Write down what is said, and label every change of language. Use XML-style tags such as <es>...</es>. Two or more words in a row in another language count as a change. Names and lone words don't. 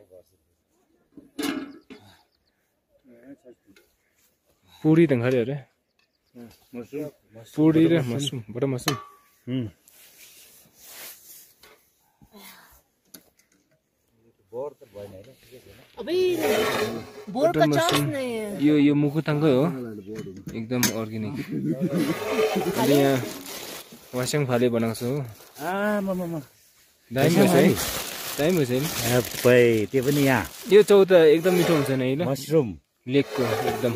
<ne>पुरी त खायो अरे पुरी र मसरुम बटर मसरुम बोर त भएन हैन ठिकै छैन</ne> <hi>अबे बोर का चास नहीं है</hi> <ne>यो मुकुताङकै हो एकदम अर्ग्यानिक अनि यहाँ वास्याङ फाले बनाएको छु हो दामी भएछ है दामी भएछ नि भाइ त्यो पनि यहाँ यो चाउ त एकदम मिठो हुन्छ नि होइन मसरुम लेकको एकदम</ne>